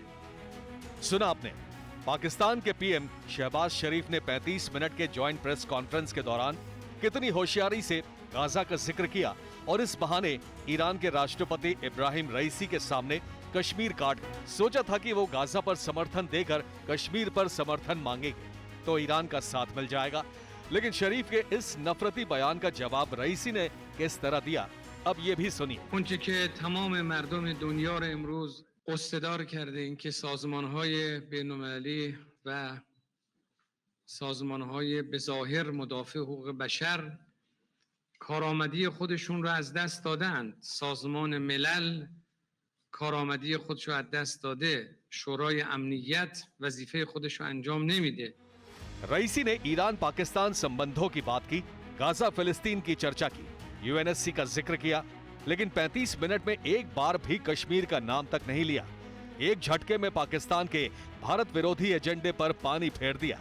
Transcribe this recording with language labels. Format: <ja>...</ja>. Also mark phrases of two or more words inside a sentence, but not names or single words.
<hi>सुना आपने, पाकिस्तान के पीएम शहबाज शरीफ ने 35 मिनट के</hi> <en>joint press conference</en> <hi>के दौरान कितनी होशियारी से गाजा का जिक्र किया और इस बहाने ईरान के राष्ट्रपति इब्राहिम रईसी के सामने कश्मीर काट गए। सोचा था कि वो गाजा पर समर्थन देकर कश्मीर पर समर्थन मांगेंगे तो ईरान का साथ मिल जाएगा, लेकिन शरीफ के इस नफरती बयान का जवाब रईसी ने किस तरह दिया, अब ये भी सुनिए।</hi> <fa>اونچه که تمام مردم دنیا را امروز استدار کرده این که سازمان‌های بین‌المللی و سازمان‌های به ظاهر مدافع حقوق بشر کارآمدی خودشون را از دست دادند. سازمان ملل کارآمدی خودش را از دست داده. شورای امنیت وظیفه خودش را انجام نمیده.</fa> <hi>रईसी ने ईरान पाकिस्तान संबंधों की बात की, गाजा फिलिस्तीन की चर्चा की, यूएनएससी का जिक्र किया, लेकिन 35 मिनट में एक बार भी कश्मीर का नाम तक नहीं लिया। एक झटके में पाकिस्तान के भारत विरोधी एजेंडे पर पानी फेर दिया।</hi>